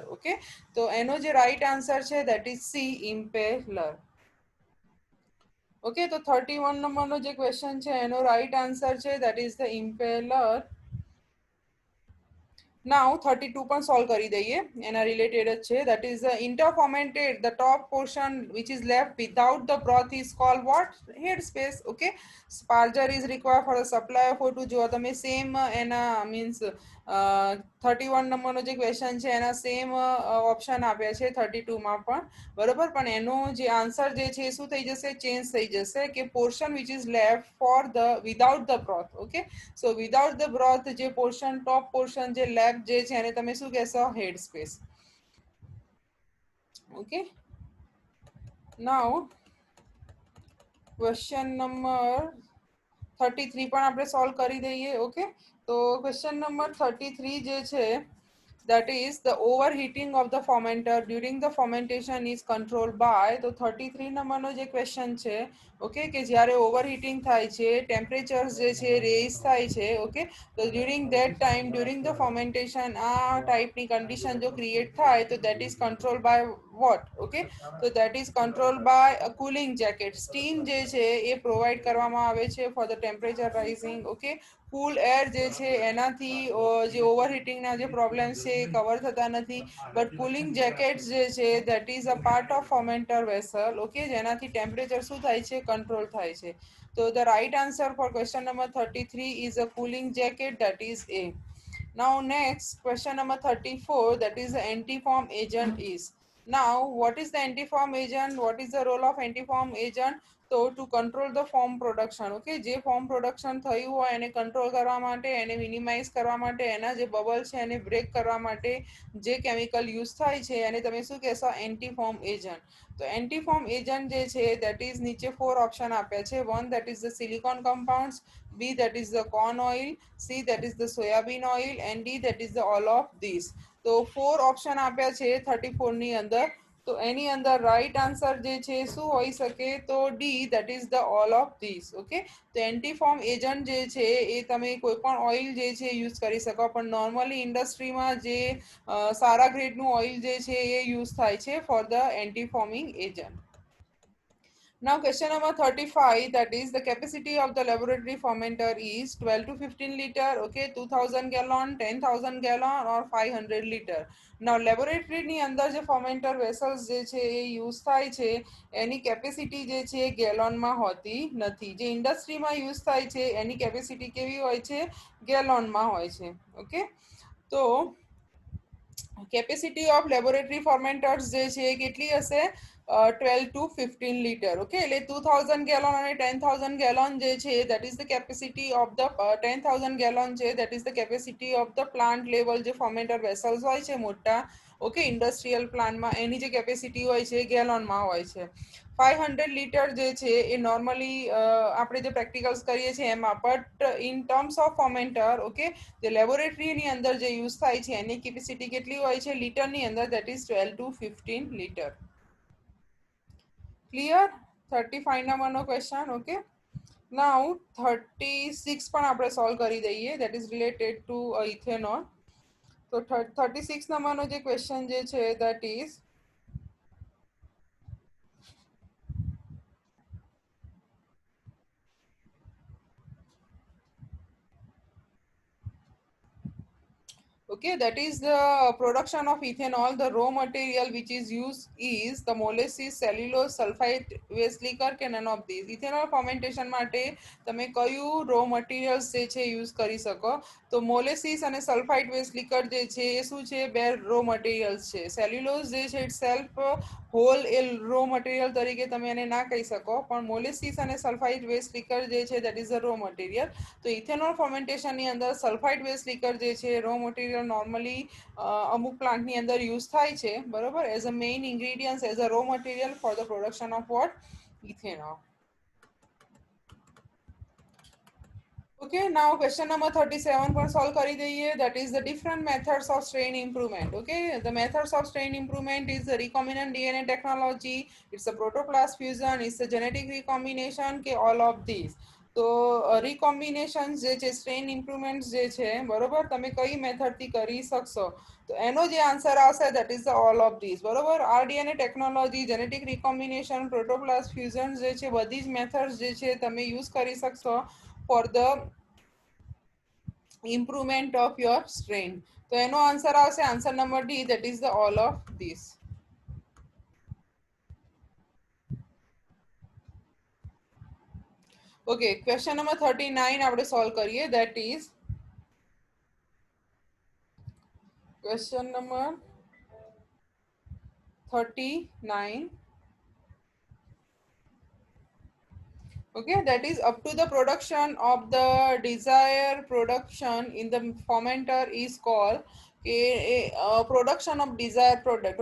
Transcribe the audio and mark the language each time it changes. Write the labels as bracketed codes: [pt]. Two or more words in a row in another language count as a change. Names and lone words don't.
[gu] ઓકે, તો એનો જે [en] right answer [gu] છે [en] that is C, impeller. [gu] ઓકે, તો 31 નંબરનો જે ક્વેશ્ચન છે એનો [en] right answer [gu] છે [en] that is the impeller. [gu] નાઉ 32 પણ સોલ્વ કરી દઈએ, એના રિલેટેડ જ છે. [en] that is interfermented, the top portion which is left without the broth is called what? Head space. Okay, sparger is required for the supply of O2. [gu] જો તમે સેમ એના મીન્સ 31 નંબરનો જે ક્વેશ્ચન છે એના [en] same option [gu] આપ્યા છે 32 માં પણ, બરોબર, પણ એનો જે આન્સર જે છે શું થઈ જશે? ચેન્જ થઈ જશે કે [en] portion which is left for the without the broth. okay, so without the broth [gu] જે પોર્શન, [en] top portion [gu] જે લેફ્ટ જે છે એને તમે શું કહેશો? [en] head space. okay, now question number 33 [gu] પણ આપણે સોલ્વ કરી દઈએ. [en] ઓકે, તો question number 33 [gu] જે છે [en] that is the overheating of the fermenter during the fermentation is controlled by. [gu] તો 33 નંબરનો જે ક્વેશ્ચન છે ઓકે કે જ્યારે ઓવરહીટિંગ થાય છે ટેમ્પરેચર્સ જે છે રેઇઝ થાય છે ઓકે તો [en] during that time during the fermentation [gu] આ ટાઈપની કન્ડિશન જો ક્રિએટ થાય તો [en] that is control by what okay [gu] તો [en] that is control by a cooling jacket steam [gu] જે છે એ પ્રોવાઈડ કરવામાં આવે છે [en] for the temperature rising okay cool air [gu] જે છે એનાથી જે ઓવરહીટિંગના જે પ્રોબ્લેમ્સ છે એ કવર થતા નથી [en] but cooling jackets [gu] જે છે [en] that is a part of fermenter vessel okay [gu] જેનાથી ટેમ્પરેચર શું થાય છે કંટ્રોલ થાય છે તો [en] the right answer for question number 33 is a cooling jacket, that is A. Now next question number 34, that is the antifoam agent is. Now what is the antifoam agent? What is the role of antifoam agent? [gu] તો [en] to control the foam production okay [gu] જે [en] foam production [gu] થયું હોય એને કંટ્રોલ કરવા માટે એને મિનિમાઇઝ કરવા માટે એના જે બબલ છે એને બ્રેક કરવા માટે જે [en] chemical use [gu] થાય છે એને તમે શું કહેશો [en] antifoam agent [gu] તો [en] antifoam agent [gu] જે છે [en] that is [gu] નીચે 4 ઓપ્શન આપ્યા છે [en] one that is the silicon compounds B that is the corn oil, C that is the soybean oil and D that is the all of these. [gu] તો 4 ઓપ્શન આપ્યા છે 34 ની અંદર તો એની અંદર રાઈટ આન્સર જે છે શું હોઈ શકે તો [en] D that is the all of this okay [gu] તો [en] antifoam agent [gu] જે છે એ તમે કોઈ પણ ઓઇલ જે છે યુઝ કરી શકો પણ નોર્મલી ઇન્ડસ્ટ્રીમાં જે સારા ગ્રેડનું ઓઇલ જે છે એ યુઝ થાય છે [en] for the antifoaming agent. Now question number 35, that is the capacity of the laboratory fermenter is 12 to 15 liter, okay, 2000 gallon, 10,000 gallon or 500 liter. Now laboratory [gu] ની અંદર જે [en] fermenter vessels [gu] જે છે એ યુઝ થાય છે એની કેપેસિટી જે છે ગેલોનમાં હોતી નથી જે ઇન્ડસ્ટ્રીમાં યુઝ થાય છે એની કેપેસિટી કેવી હોય છે ગેલોનમાં હોય છે ઓકે તો [en] capacity of laboratory fermenters [gu] જે છે એ કેટલી હશે 12 to 15 [en] liter okay [gu] એટલે 2000 ગેલોન અને 10000 ગેલોન જે છે that [en] is the capacity of the 10000 [gu] ગેલોન છે [en] that is the capacity of the plant level [gu] જે [en] fermenter vessels [gu] હોય છે મોટા ઓકે ઇન્ડસ્ટ્રીયલ પ્લાન્ટમાં એની જે કેપેસિટી હોય છે ગેલોનમાં હોય છે 500 લીટર જે છે એ નોર્મલી આપણે જે પ્રેક્ટિકલ્સ કરીએ છીએ એમાં [en] but in terms of fermenter okay [gu] જે લેબોરેટરીની અંદર જે યુઝ થાય છે એની કેપેસિટી કેટલી હોય છે લીટરની અંદર [en] that is 12 to 15 [gu] લીટર ક્લિયર 35 નંબરનો ક્વેશ્ચન ઓકે નાઉ 36 પણ આપણે સોલ્વ કરી દઈએ [en] that is related to [gu] ઇથેનોલ તો 36 નંબરનો જે ક્વેશ્ચન જે છે [en] that is okay that is the production of ethanol the raw material which is used is the molasses cellulose sulfite waste liquor કે none of these ethanol fermentation [gu] માટે તમે કયું [en] raw materials [gu] જે છે યુઝ કરી શકો તો [en] molasses અને sulfite waste [gu] liquor જે છે એ શું છે બે [en] raw materials [gu] છે cellulose જે છે [en] itself whole [gu] એ [en] raw material [gu] તરીકે તમે એને ના કહી શકો પણ molasses અને [en] sulfite waste liquor [gu] જે છે [en] that is the raw material [gu] તો ઇથેનોલ ફર્મેન્ટેશનની અંદર [en] sulfide waste liquor [gu] જે છે [en] raw material [gu] નોર્મલી અમુક પ્લાન્ટની અંદર યુઝ થાય છે બરોબર [en] as a main ingredients as a raw material for the production of what ethanol Okay, now question number 37 [gu] पर solve કરી દઈએ [en] that is the different methods of strain improvement. Okay, the methods of strain improvement is the recombinant DNA technology, it's a protoplast fusion, it's a genetic recombination કે all of these. [gu] તો recombination જે છે [en] strain improvements [gu] જે છે બરોબર તમે કઈ મેથડથી કરી શકશો તો એનો જે આન્સર આવશે [en] that is the all of these [gu] બરોબર [en] RDNA technology genetic recombination protoplast fusion [gu] જે છે બધી જ મેથડ્સ જે છે તમે યુઝ કરી શકશો [en] for the improvement of your strain [gu] તો એનો આન્સર આવશે [en] answer number D that is the all of these. Okay, question number 39 [gu] આપણે સોલ્વ કરીએ [en] that is question number 39. Okay, that is up to the production of the desired production in the fermenter is called production of desired product.